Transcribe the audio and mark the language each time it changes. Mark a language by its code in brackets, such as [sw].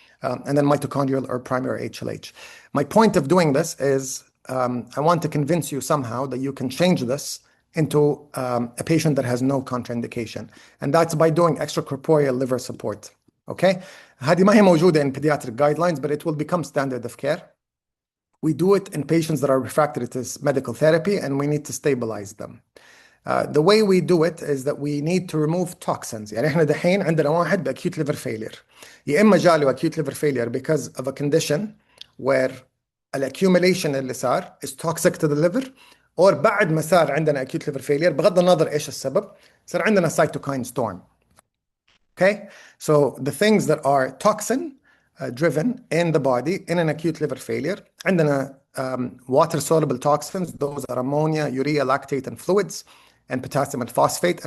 [en] and then mitochondrial or primary HLH. My point of doing this is I want to convince you somehow that you can change this into a patient that has no contraindication, and that's by doing extracorporeal liver support. Okay, [ar] هذه ما هي موجودة [en] in pediatric guidelines, but it will become standard of care. We do it in patients that are refractory to medical therapy, and we need to stabilize them. The way we do it is that we need to remove toxins. [ar] يعني احنا دحين عندنا واحد بأكيوت [en] liver failure. [ar] يا إما جاله [en] acute liver failure because of a condition where accumulation [ar] اللي صار [en] is toxic to the liver, or [ar] بعد ما صار عندنا [en] acute liver failure [ar] بغض النظر إيش السبب صار عندنا [en] cytokine storm. Okay, so the things that are toxin driven in the body in an acute liver failure, [ar] عندنا [en] water soluble toxins, those are ammonia, urea, lactate, and fluids, and potassium and phosphate.